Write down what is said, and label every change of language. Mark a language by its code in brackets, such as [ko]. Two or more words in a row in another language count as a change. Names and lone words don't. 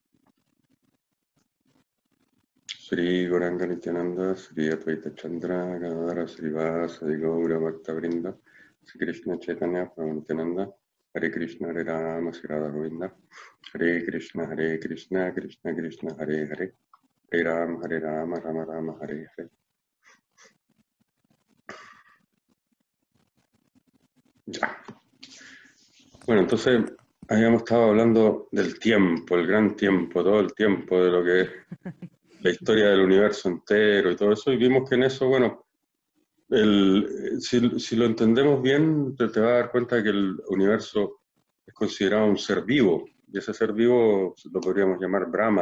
[es] Sri Gauranga Nityananda, Sri Advaita Chandra, Gadadara Srivasadi [sa] गौर भक्त वृन्द, [es] Sri Krishna Chaitanya Prabhu Nityananda, Hare Krishna Hare Rama Sri Radha Govinda, Hare Krishna Hare Krishna, Krishna Krishna Hare Hare, Hare Hare Rama, Rama Rama Hare Hare. Ya. Bueno, entonces habíamos estado hablando del tiempo, el gran tiempo, todo el tiempo de lo que es la historia del universo entero y todo eso, y vimos que en eso, bueno, si lo entendemos bien, te vas a dar cuenta de que el universo es considerado un ser vivo, y ese ser vivo lo podríamos llamar Brahma.